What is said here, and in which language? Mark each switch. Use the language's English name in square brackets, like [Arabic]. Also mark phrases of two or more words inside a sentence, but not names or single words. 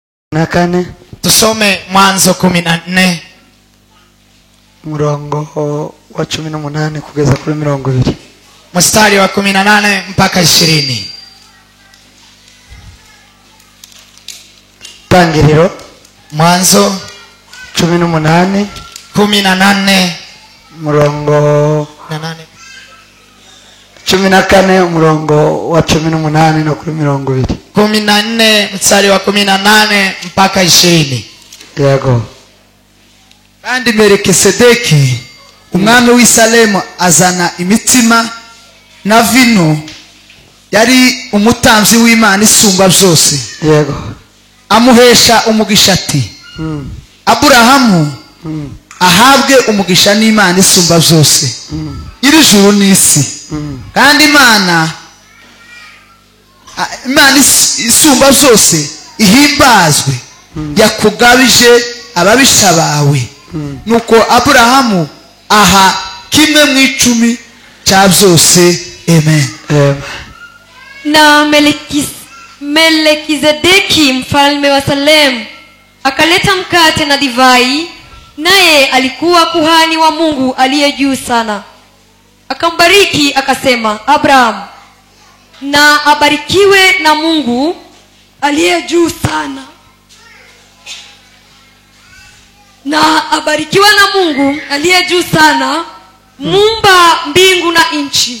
[Swahili] na kane. Tusome Mwanzo 14 [Kinyarwanda] murongo wa 18 kugeza kuri 20. [Swahili] mstari wa 18 mpaka 20. [Kinyarwanda] Tangiriro [Swahili] Mwanzo [Kinyarwanda] 18 murongo 14 murongo wa 18 no kuri 20. [Swahili] 14 mstari wa 18 mpaka 20. [Kinyarwanda] Yego. Kandi Melikisedeki umwami w'Isalemu azana imitima na vino, yari umutambyi w'Imana isumba byose. Yego. Amuhesha umugisha ati Aburahamu ahabwe umugisha n'Imana isumba byose iri juru n'isi. Kandi Imana isumba byose ihimbazwe yakugabije ababisha bawe. Nuko Aburahamu aha kimwe mu 10 cya byose. Amen. [Swahili] Na Melekizedeki mfalme wa Salemu akaleta mkate na divai, naye alikuwa kuhani wa Mungu aliye juu sana. Akambariki akasema, Abraham na abarikiwe na Mungu aliye juu sana, na abarikiwe na Mungu aliye juu sana, muumba mbingu na nchi.